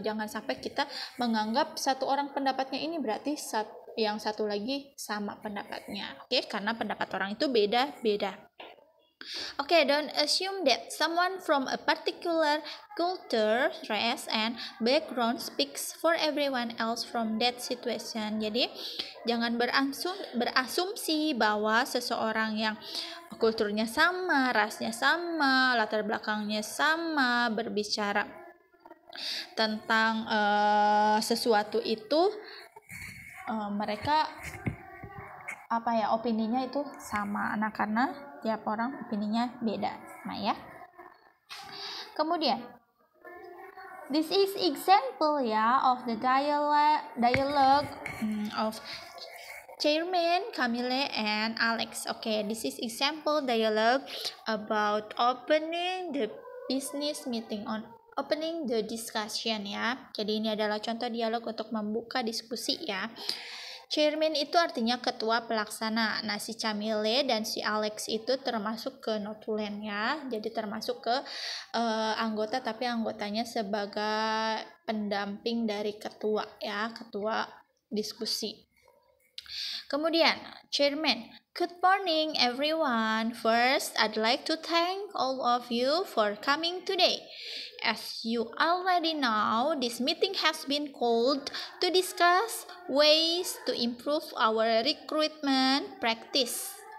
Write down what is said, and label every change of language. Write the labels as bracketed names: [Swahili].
[Indonesian] Jangan sampai kita menganggap satu orang pendapatnya ini berarti yang satu lagi sama pendapatnya. Oke, karena pendapat orang itu beda-beda. [English] Okay, don't assume that someone from a particular culture, race, and background speaks for everyone else from that situation. [Indonesian] Jadi, jangan berasumsi bahwa seseorang yang kulturnya sama, rasnya sama, latar belakangnya sama, berbicara tentang sesuatu itu mereka opininya itu sama. Nah, karena tiap orang opininya beda. Nah ya. Kemudian [English] this is example of the dialogue of Chairman Camille and Alex. Okay, this is example dialogue about opening the business meeting on opening the discussion ya. [Indonesian] Jadi ini adalah contoh dialog untuk membuka diskusi ya. Chairman itu artinya ketua pelaksana. Nah, si Camille dan si Alex itu termasuk ke notulen ya. Jadi termasuk ke anggota, tapi anggotanya sebagai pendamping dari ketua ya, ketua diskusi. Kemudian, [English] Chairman, good morning everyone. First, I'd like to thank all of you for coming today. As you already know, this meeting has been called to discuss ways to improve our recruitment practice.